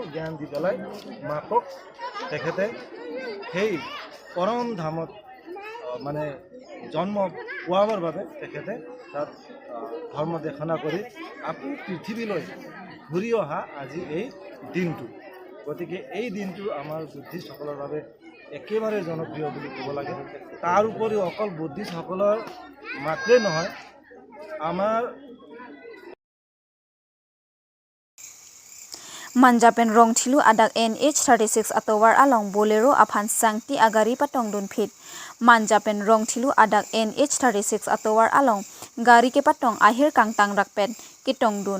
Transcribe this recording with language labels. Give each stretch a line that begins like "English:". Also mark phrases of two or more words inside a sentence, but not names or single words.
Assamese: জ্ঞান দি পেলাই মাকক তেখেতে সেই পৰম ধামত মানে জন্ম পোৱাৰ বাবে তেখেতে তাত ধৰ্ম দেশনা কৰি আকৌ পৃথিৱীলৈ ঘূৰি অহা আজি এই দিনটো গতিকে এই দিনটো আমাৰ বুদ্ধিষ্টসকলৰ বাবে একেবাৰে জনপ্ৰিয় বুলি ক'ব লাগে তাৰ উপৰিও অকল বুদ্ধিষ্টসকলৰ মাত্ৰেই নহয় আমাৰ
Karbi: Manjapen rong thilu adak NH36 atowar along bolero aphan sangti agari patong dun fit. Manjapen rong thilu adak NH36 atowar along gari ke patong ahir kang tang rakpen kitong dun.